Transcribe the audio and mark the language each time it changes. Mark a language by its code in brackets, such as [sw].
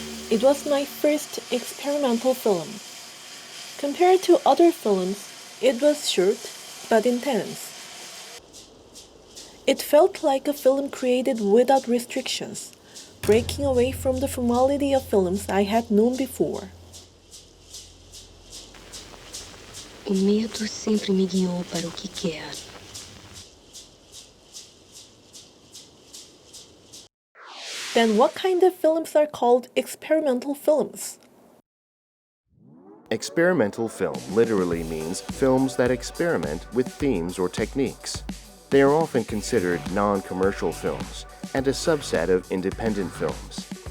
[en] It was my first experimental film. Compared to other films, it was short but intense. It felt like a film created without restrictions, breaking away from the formality of films I had known before. [pt] O medo sempre me guiou para o que quero. [en] Then what kind of films are called experimental films? Experimental film literally means films that experiment with themes or techniques. They are often considered non-commercial films and a subset of independent films.